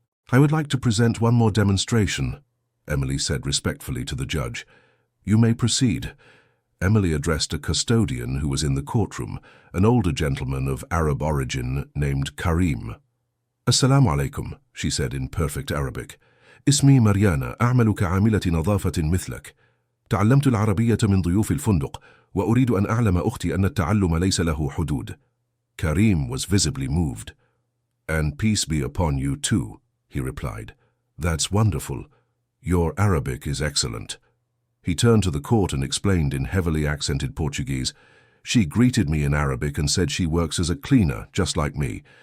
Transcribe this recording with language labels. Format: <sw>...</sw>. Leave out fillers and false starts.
<en>"I would like to present one more demonstration," Emily said respectfully to the judge. "You may proceed." Emily addressed a custodian who was in the courtroom, an older gentleman of Arab origin named Karim. "Assalamu alaikum," she said in perfect Arabic.</en> <ar>"اسمي مريانا أعمل كعاملة نظافة مثلك. تعلمت العربية من ضيوف الفندق وأريد أن أعلم أختي أن التعلم ليس له حدود."</ar> <en>Karim was visibly moved. "And peace be upon you too," he replied. "That's wonderful. Your Arabic is excellent." He turned to the court and explained in heavily accented Portuguese. "She greeted me in Arabic and said she works as a cleaner, just like me.</en>